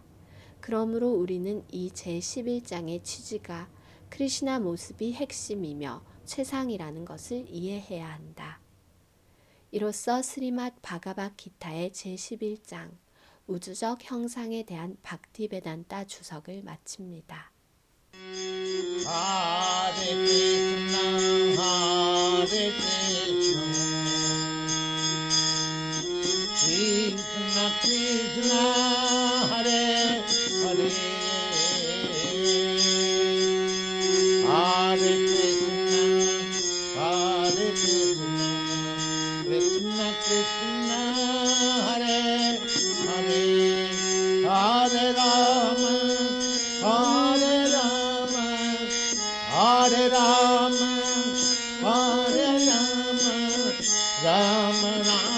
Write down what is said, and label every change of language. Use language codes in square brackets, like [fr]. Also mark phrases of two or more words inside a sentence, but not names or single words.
[ko] 그러므로 우리는 이 제11장의 취지가 크리시나 모습이 핵심이며 최상이라는 것을 이해해야 한다. 이로써 스리맛 바가바기타의 제11장 우주적 형상에 대한 박티베단타 주석을 마칩니다. [sa] Hare Krishna, Hare Krishna, Krishna Krishna, Hare Hare, Hare Krishna, Hare Krishna, Krishna Krishna, Hare Hare, Hare Rama, Hare Rama, Hare Rama, Hare Rama, Rama Rama.